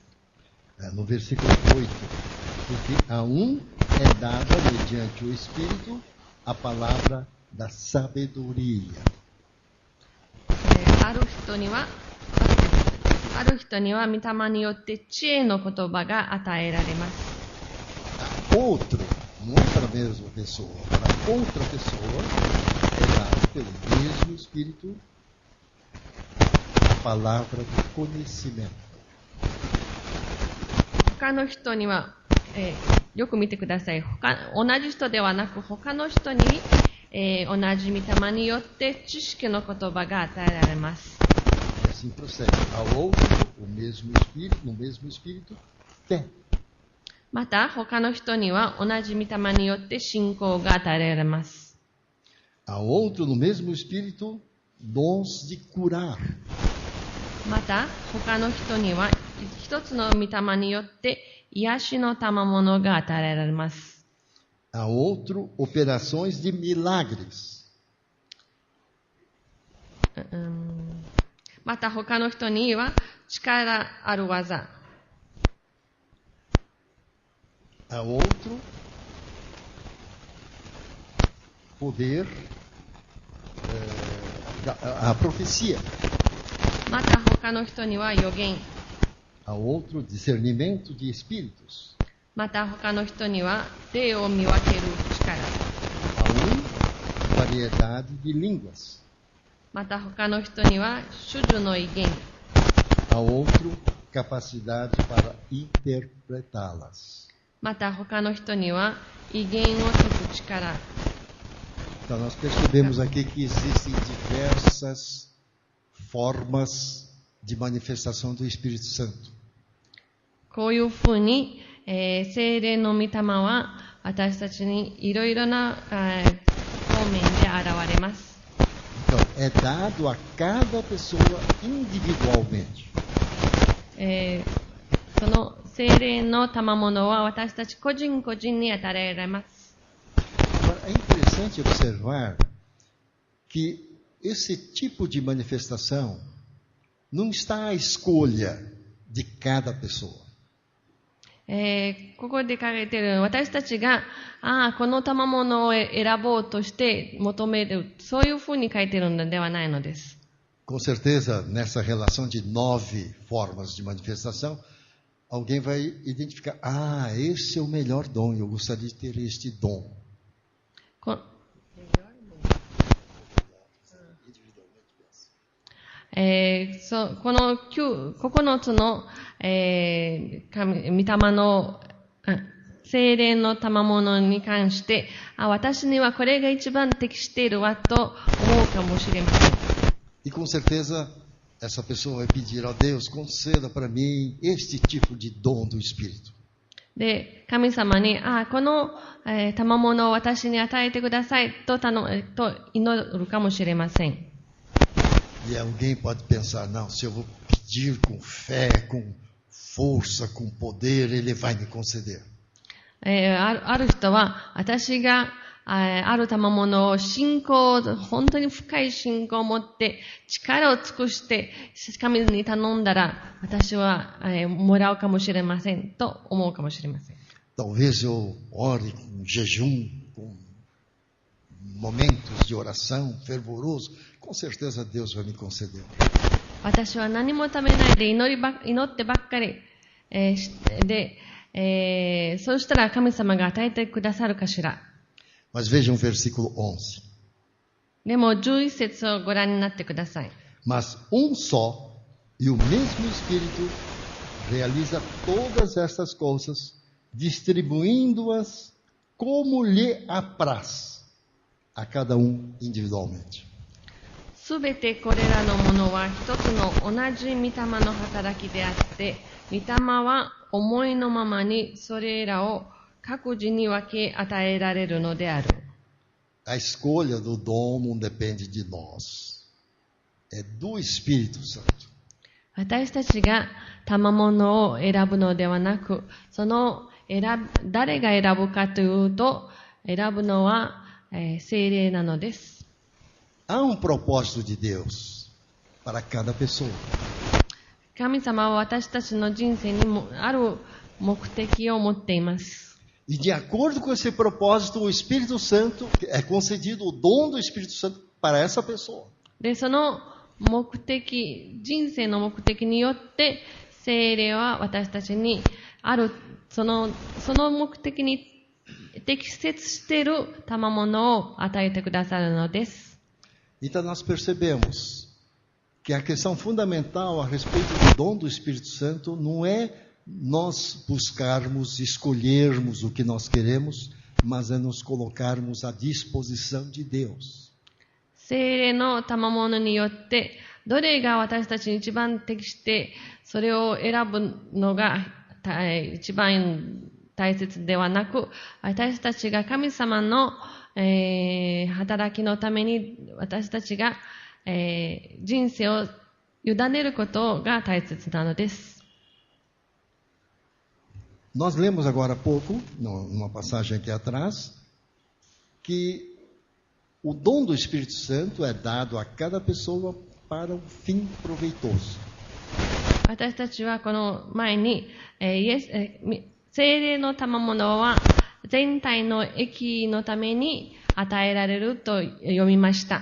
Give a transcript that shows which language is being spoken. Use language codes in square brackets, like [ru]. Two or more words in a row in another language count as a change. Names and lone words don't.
[pt] No versículo 8, porque a é dada mediante o Espírito a palavra da sabedoria. [ja] ある人には御霊によって知恵の言葉が与えられます。 [pt] Outro, não é para a mesma pessoa, para outra pessoa é dado pelo mesmo Espírito a palavra do conhecimento. [ja] 他の人には、よく見てください。同じ人ではなく他の人に、同じ御霊によって知識の言葉が与えられます。 [pt] Assim procede. Ao outro, o mesmo Espírito, no mesmo Espírito, fé. [ja] また、他の人には同じ御霊によって信仰が与えられます。 [pt] Ao outro, no mesmo Espírito, dons de curar. [ja] また、他の人には一つの御霊によって癒しの賜物が与えられます。 [pt] A outro, operações de milagres. [ja] また他の人には力ある技。 [pt] A outro, poder, a profecia. [ja] また他の人には予言。 [pt] A outro, discernimento de espíritos. [ja] また他の人には霊を見分ける力。 [pt] A variedade de línguas. [ja] また他の人には種々の異言。 [pt] A outro, capacidade para interpretá-las. [ja] また他の人には異言を解く力。 [pt] Então nós percebemos aqui que existem diversas formas de manifestação do Espírito Santo. [ja] こういうふうに、聖霊の御霊は私たちにいろいろな、方面で現れます。 [pt] Então, é dado a cada pessoa individualmente. [ja] その聖霊の賜物は私たち個人個人に与えられます。 [pt] Agora, é interessante observar que esse tipo de manifestação não está à escolha de cada pessoa. [ja] ここで書かれている私たちがこの賜物を選ぼうとして求める、そういうふうに書いているのではないのです。 [pt] Com certeza, nessa relação de 9 formas de manifestação, alguém vai identificar, esse é o melhor dom, eu gostaria de ter este dom. [ja] この9つの、御霊の聖霊の賜物に関して、私にはこれが一番適しているわと思うかもしれません。 [pt] E com certeza, essa pessoa vai pedir a Deus, conceda para mim este tipo de dom do Espírito. [ja] で、神様に、この、賜物を私に与えてくださいと祈るかもしれません。 [pt] E alguém pode pensar, não, se eu vou pedir com fé, com força, com poder, ele vai me conceder. [ja] ある人は、私が、ある賜物を本当に深い信仰を持って、力を尽くして、神に頼んだら、私は、もらうかもしれません、と思うかもしれません。 [pt] Talvez eu ore com jejum, com momentos de oração fervoroso, com certeza Deus vai me conceder. [ja] 私は何も食べないで祈ってばっかり、そうしたら神様が与えてくださるかしら。 [pt] Mas vejam o versículo 11. [ja] でも11節をご覧になってください。 [pt] Mas só e o mesmo Espírito realiza todas estas coisas, distribuindo-as como lhe apraz a cada individualmente. [ja] すべてこれらのものは一つの同じ御霊の働きであって、御霊は思いのままにそれらを各自に分け与えられるのである。 [pt] A escolha do dom não depende de nós. É do Espírito Santo. [ja] 私たちが賜物を選ぶのではなく、誰が選ぶかというと、選ぶのは、聖霊なのです。 [pt] Há propósito de Deus para cada pessoa. [ja] 神様は私たちの人生にもある目的を持っています。 [pt] E de acordo com esse propósito, o Espírito Santo é concedido o dom do Espírito Santo para essa pessoa. [ja] で、その人生の目的によって、聖霊は私たちにその目的に適切している賜物を与えてくださるのです。 [pt] Então nós percebemos que a questão fundamental a respeito do dom do Espírito Santo não é nós buscarmos, escolhermos o que nós queremos, mas é nos colocarmos à disposição de Deus. [ja] 聖霊の賜物によって、どれが私たちに一番適して、それを選ぶのが一番大切ではなく、私たちが神様の、働きのために私たちが、人生を委ねることが大切なのです。 [pt] Nós lemos agora há pouco, numa passagem aqui atrás, que o dom do Espírito Santo é dado a cada pessoa para um fim proveitoso. [ja] 私たちはこの前に、聖霊の賜物は全体の益のために与えられると読みました。